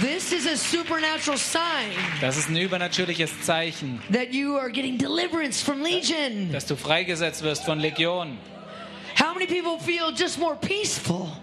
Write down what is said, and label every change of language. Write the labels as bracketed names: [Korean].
[English] This is a supernatural sign. [German] Das ist ein übernatürliches Zeichen. [English] That you are getting deliverance from legion. [German] Dass du freigesetzt wirst von Legion. [English] How many people feel just more peaceful?